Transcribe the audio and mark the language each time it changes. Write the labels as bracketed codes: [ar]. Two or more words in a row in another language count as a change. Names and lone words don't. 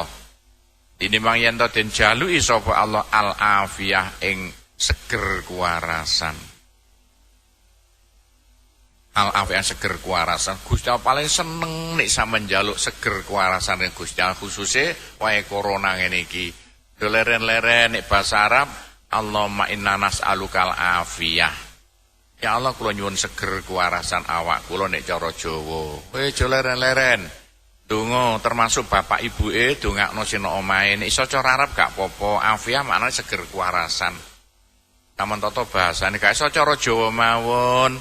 [jv] Tinimbang yen to den jaluki sapa [ar] الله العافية [jv] ing seger kuwarasan. Al afiyah seger kuwarasan. Gusti Allah paling seneng nek sampeyan njaluk seger kuwarasan ing Gusti Allah khususe wae corona ngene iki. Leren-leren nek basa Arab [ar] اللهم إنا نسألك العافية. [jv] Ya Allah kula nyuwun seger kuwarasan awak kula nek cara Jawa. Aja leren-leren. Donga termasuk bapak ibuke dongakno sing nang omahe. Nek iso cara Arab gak apa-apa. Afiyah maknane seger kuwarasan. Taman tata bahasane gak iso cara Jawa mawon.